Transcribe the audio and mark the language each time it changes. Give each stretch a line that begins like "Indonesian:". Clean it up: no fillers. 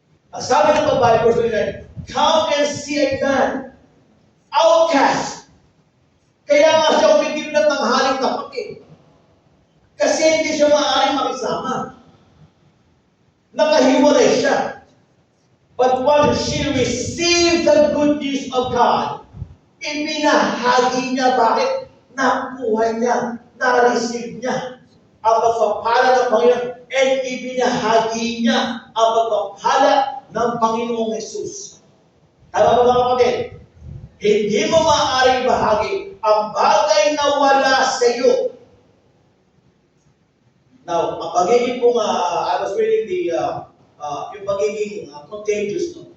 Filipino: Ang sabi ng babae,
English: verse 29, come and see a man, outcast.
Filipino: Kaya nga siya umitim ng tanghaling tapat. Kasi hindi siya maaaring makisama. Nakahiwalay siya.
English: But once she received the good news of God,
Filipino: ibinahagi niya. Bakit? Nakuha niya, na-receive niya ang pagpapala ng Panginoon, and ibinahagi niya ang pagpapala ng Panginoong Jesus. Tama ba mga kapatid? Hindi mo maaaring bahagi ang bagay na wala sa iyo. Now, ang pagiging kung
English: I was reading
Filipino: yung pagiging contagious, no?